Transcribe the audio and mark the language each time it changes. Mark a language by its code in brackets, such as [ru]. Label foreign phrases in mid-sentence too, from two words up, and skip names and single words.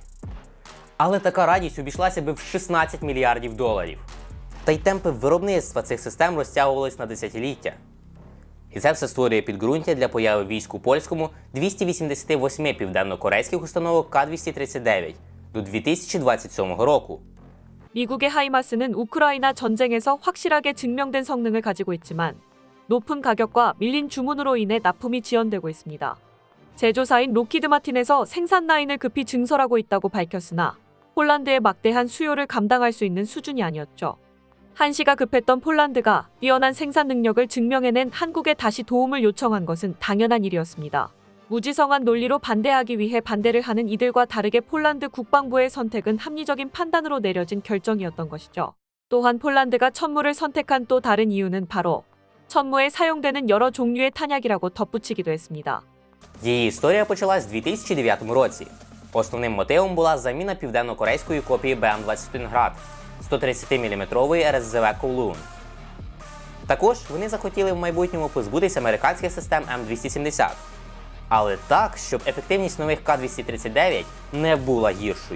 [uk] Але така радість обійшлася би в 16 мільярдів доларів. Та й темпи виробництва цих систем розтягувались на десятиліття. І це все створює підґрунтя для появи військ у польському 288 південно-корейських установок К-239 до 2027 року. [ko] 미국의 하이마스는 우크라이나 전쟁에서 확실하게 증명된 성능을 가지고 있지만 높은 가격과 밀린 주문으로 인해 납품이 지연되고 있습니다. 제조사인 로키드 마틴에서 생산 라인을 급히 증설하고 있다고 밝혔으나 폴란드의 막대한 수요를 감당할 수 있는 수준이 아니었죠. 한시가 급했던 폴란드가 뛰어난 생산 능력을 증명해낸 한국에 다시 도움을 요청한 것은 당연한 일이었습니다. 무지성한 논리로 반대하기 위해 반대를 하는 이들과 다르게 폴란드 국방부의 선택은 합리적인 판단으로 내려진 결정이었던 것이죠. 또한 폴란드가 천무를 선택한 또 다른 이유는 바로 천무에 사용되는 여러 종류의 탄약이라고 덧붙이기도 했습니다. [uk] Її історія почалась у 2009 році. Основним мотивом була заміна південно-корейської копії БМ-21 «Град» 130-мм РСЗВ «Коулун». Також вони захотіли в майбутньому позбутись американських систем М270. Але так, щоб ефективність нових К-239 не була гіршою.